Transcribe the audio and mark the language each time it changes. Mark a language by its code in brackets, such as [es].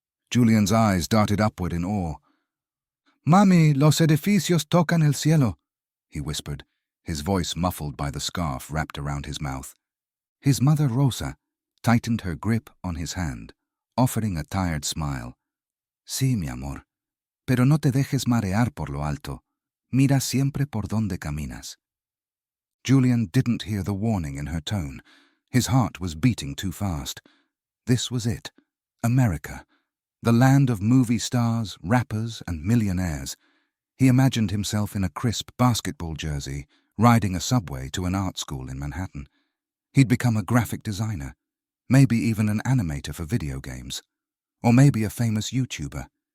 [en] Julian's eyes darted upward in awe. [es] «Mami, los edificios tocan el cielo», [en] he whispered, his voice muffled by the scarf wrapped around his mouth. His mother, Rosa, tightened her grip on his hand, offering a tired smile. [es] «Sí, mi amor. Pero no te dejes marear por lo alto. Mira siempre por donde caminas». [en] Julian didn't hear the warning in her tone. His heart was beating too fast. This was it. America. The land of movie stars, rappers, and millionaires. He imagined himself in a crisp basketball jersey, riding a subway to an art school in Manhattan. He'd become a graphic designer, maybe even an animator for video games, or maybe a famous YouTuber.